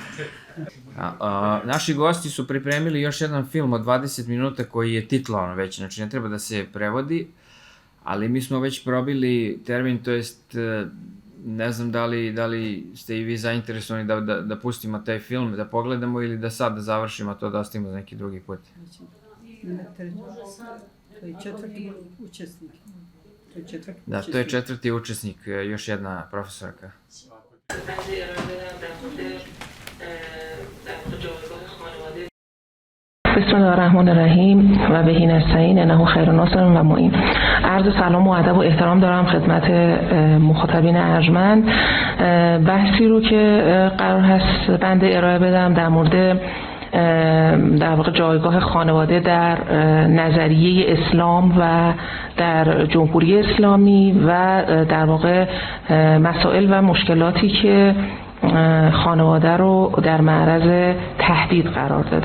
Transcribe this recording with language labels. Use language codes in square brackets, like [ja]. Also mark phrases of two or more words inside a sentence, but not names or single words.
[sr] Naši gosti su pripremili još jedan film od 20 minuta koji je titlovan već, znači ne treba da se prevodi, ali mi smo već probili termin, to jest ne znam da li ste i vi zainteresovani da pustimo taj film, da pogledamo ili da sad završimo to, da ostavimo za neki drugi put. To je četvrti učesnik. Da, to je četvrti učesnik, još jedna profesorka. [ar] بسم الله الرحمن الرحیم و بهی نستعین انه خیر ناصر و معین. [fa] عرض سلام و ادب و احترام دارم خدمت مخاطبین ارجمند. بحثی رو که قرار هست بنده ارائه بدم در مورد در واقع جایگاه خانواده در نظریه اسلام و در جمهوری اسلامی و در واقع مسائل و مشکلاتی که خانواده رو در معرض تهدید قرار داده.